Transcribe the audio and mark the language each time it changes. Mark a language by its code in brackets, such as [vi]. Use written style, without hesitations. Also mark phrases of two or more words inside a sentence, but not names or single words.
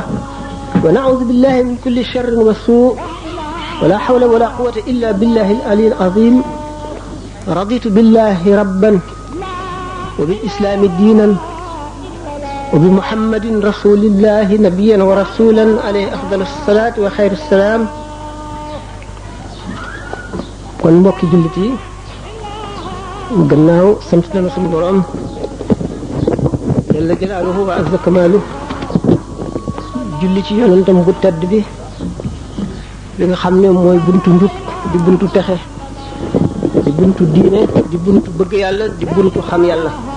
[ar] ونعوذ بالله من كل شر وسوء ولا حول ولا قوة إلا بالله العلي العظيم. رضيت بالله ربا وبالإسلام دينا وبمحمد رسول الله نبيا ورسولا عليه أفضل الصلاة وخير السلام. [wo] kon mbokki jullit yi gannaaw sant nañu suñu borom [ar] جل جلاله وعز كماله [wo] julli ci yonentam bu tedd bi nga xam ne mooy buntu njub di buntu texe di buntu diine di buntu bëgg yàlla di buntu xam yàlla.